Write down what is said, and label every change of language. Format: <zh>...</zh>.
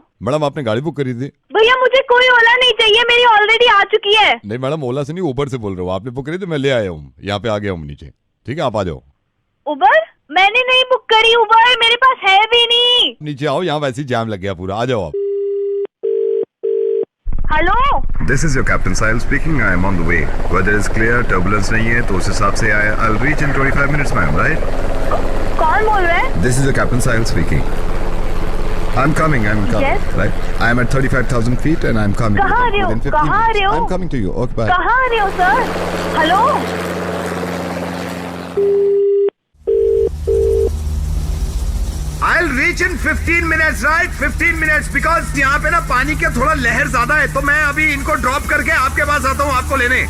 <hi>Madam आपने गाड़ी book करी थी? भैया मुझे कोई ओला नहीं चाहिए, मेरी ऑलरेडी आ चुकी है। नहीं मैडम ओला से नहीं उबर से बोल रहे हो। आपने बुक करी तो मैं ले आया हूँ, यहाँ पे आ गया हूँ नीचे। ठीक है आप आ जाओ। उबर? मैंने नहीं बुक करी उबर, मेरे पास है भी नहीं। नीचे आओ, यहाँ वैसे ही जाम लग गया पूरा। आ जाओ आप। Hello</hi> <en>This is your Captain Sahil speaking. I am on the way. Weather is clear, turbulence</en> <hi>नहीं है, तो उस हिसाब से</hi> <en>I'll reach in 25 minutes, ma'am, right?</en> <hi>कौन बोल रहा है?</hi> <en>This is your Captain Sahil speaking. I'm coming. Yes? Right? I am at 35,000 feet and I'm coming.</en> <hi>कहाँ आ रहे हो? कहाँ आ रहे हो?</hi> <en>I'm coming to you. Okay, bye.</en> <hi>कहाँ आ रहे हो sir? Hello</hi> <en>I'll reach in 15 minutes, right? 15 minutes because</en> <hi>यहाँ पे ना पानी के थोड़ा लहर ज्यादा है, तो मैं अभी इनको ड्रॉप करके आपके पास आता हूँ आपको लेने।</hi>